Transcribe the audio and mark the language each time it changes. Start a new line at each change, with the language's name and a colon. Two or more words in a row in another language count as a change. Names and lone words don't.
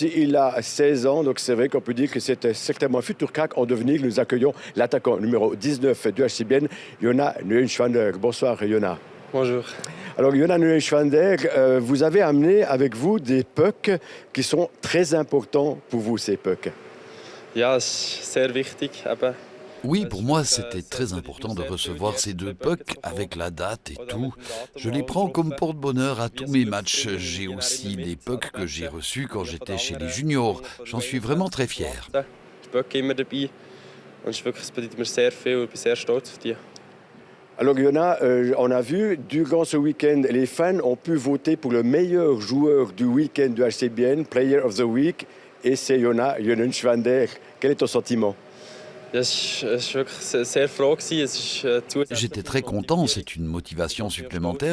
French: Il a 16 ans, donc c'est vrai qu'on peut dire que c'est certainement un futur crack en devenir. Nous accueillons l'attaquant numéro 19 du HCBN, Jonas Neuschwander. Bonsoir Jonas. Bonjour. Alors Jonas Neuschwander, vous avez amené avec vous des pucks qui sont très importants pour vous, ces pucks.
German: Ja, c'est sehr wichtig.
French: Oui, pour moi, c'était très important de recevoir ces 2 pucks avec la date et tout. Je les prends comme porte-bonheur à tous mes matchs. J'ai aussi les pucks que j'ai reçus quand j'étais chez les juniors. J'en suis vraiment très fier.
German: Die Böcke immer dabei. Und es bedeutet mir sehr viel und ich bin sehr stolz auf die.
French: Alors Jonas, on a vu, durant ce week-end, les fans ont pu voter pour le meilleur joueur du week-end du HCBN, Player of the Week, et c'est Jonas Neuschwander. Quel est ton sentiment ? J'étais très content, c'est une motivation supplémentaire.